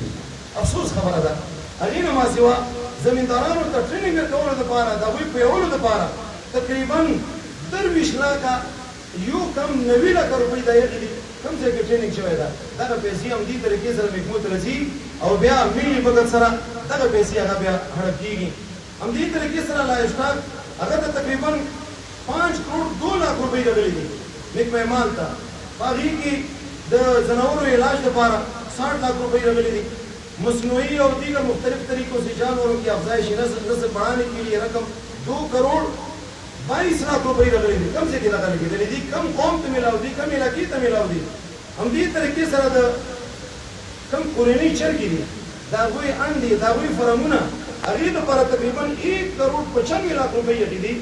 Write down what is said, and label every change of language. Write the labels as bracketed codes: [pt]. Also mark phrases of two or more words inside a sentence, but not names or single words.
[ps] دي افسوس خبره ده هغې نه ما سوا زمیندارانو ته ټریننګ ورکولو دپاره د هغوی پویولو دپاره تقریبا 23 لاکه یو کم 90 لاکه روپۍ دا یې دي کوم ځای کې ټریننګ شوی ده دغه پیسې همدې طریقې سره محکمو ته راځي او بیا ملي بجټ سره دغه پیسې هغه بیا هړپ کېږي همدې طریقې سره لایف سټاک هغه ته تقریبا 5 کروڑ 2 लाख روپۍ راغلي دي نیک مهمال ته. په هغې کې د ځناورو علاج لپاره 60 लाख روپۍ راغلي دي. [ur] مصنوعی اور دیگر مختلف طریقوں سے جانوروں کی افزائش نسل بڑھانے کے لیے رقم 2 کروڑ 22 लाख [ps] روپۍ راغلي دي. کم ځای کې دغه لګېدلې دي، کم قوم ته میلاو دي، کم علاقې ته میلاو دي. همدې طریقې سره د کم کورنۍ چرګې دي د هغوی انډې د هغوی فرمونه هغې دپاره تقریبا 1 کروڑ 95 लाख روپۍ اخې دي.